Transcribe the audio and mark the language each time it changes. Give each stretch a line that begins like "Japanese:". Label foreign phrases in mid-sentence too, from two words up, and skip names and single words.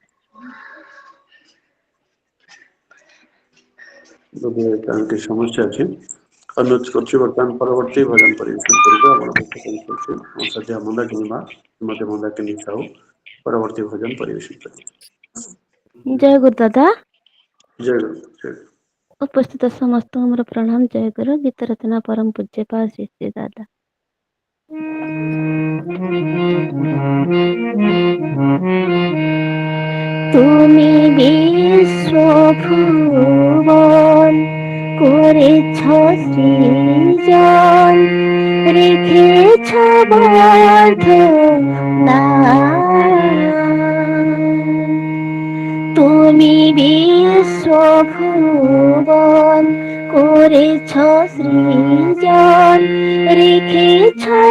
Odia: ଯଦି କାହାନ୍ତି ସମସ୍ୟା ଅଛି ଅନୁରୋଧ କରୁଛି ବର୍ତ୍ତମାନ ପରବର୍ତ୍ତୀ ଭଜନ ପରିବେଷଣ କରିବେ ଆମର ସଦ୍ୟ ମନ୍ଦାକିନୀ ମା ଶ୍ରୀମତୀ ମନ୍ଦାକିନୀ ସାହୁ ପରବର୍ତ୍ତୀ ଭଜନ ପରିବେଷଣ କରିବେ। ଜୟ ଗୁରୁ ଦାଦା। ଜୟ ଗୁରୁ। ଜୟ ଗୁରୁ। ଉପସ୍ଥିତ ସମସ୍ତଙ୍କୁ ମୋର ପ୍ରଣାମ। ଜୟ ଗୁରୁ। ଗୀତ ରଚନା ପରମ ପୂଜ୍ୟପାଦ ଶ୍ରୀ ଶ୍ରୀ ଦାଦା।
Bangla: তুমি বিশ্ব ভুবন করেছ সৃজন রেখেছ বর্ধনা তুমি বিশ্ব ভুবন করেছ সৃজন রেখেছ